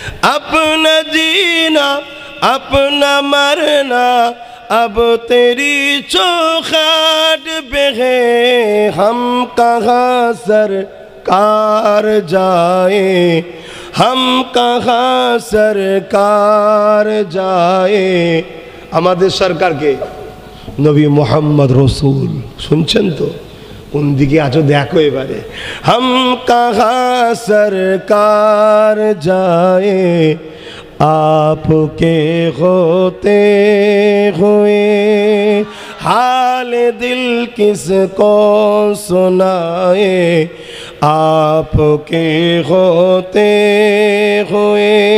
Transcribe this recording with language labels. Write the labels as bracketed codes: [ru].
[hi] अपना जीना अपना मरना अब तेरी चौखाट पे है। हम कहाँ सरकार जाए, हम कहाँ सरकार जाए। [bn] আমাদের সরকারকে নবী মোহাম্মদ রসুল, শুনছেন তো? কোন দিকে আছো দেখো এবারে। [hi] हम कहाँ सरकार जाए आपके होते हुए। हाल दिल किसको सुनाए आपके होते हुए।